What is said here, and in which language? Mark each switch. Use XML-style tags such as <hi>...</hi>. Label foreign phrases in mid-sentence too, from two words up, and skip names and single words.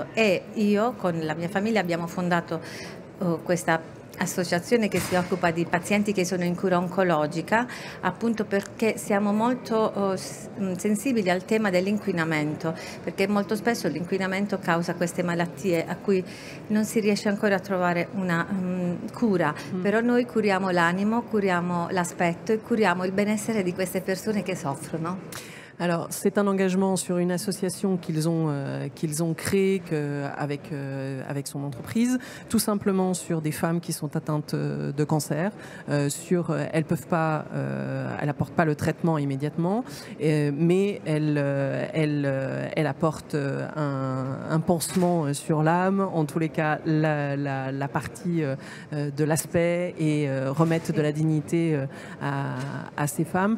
<it>E io con la mia famiglia abbiamo fondato questa associazione che si occupa di pazienti che sono in cura oncologica, appunto perché siamo molto sensibili al tema dell'inquinamento, perché molto spesso l'inquinamento causa queste malattie a cui non si riesce ancora a trovare una cura, però noi curiamo l'animo, curiamo l'aspetto e curiamo il benessere di queste persone che soffrono.</it> <fr>Alors, c'est un engagement sur une association qu'ils ont créée avec son entreprise, tout simplement sur des femmes qui sont atteintes de cancer. Elles apportent pas le traitement immédiatement, mais elles apportent un pansement sur l'âme, en tous les cas la partie de l'aspect, et remettre de la dignité à ces femmes.</fr>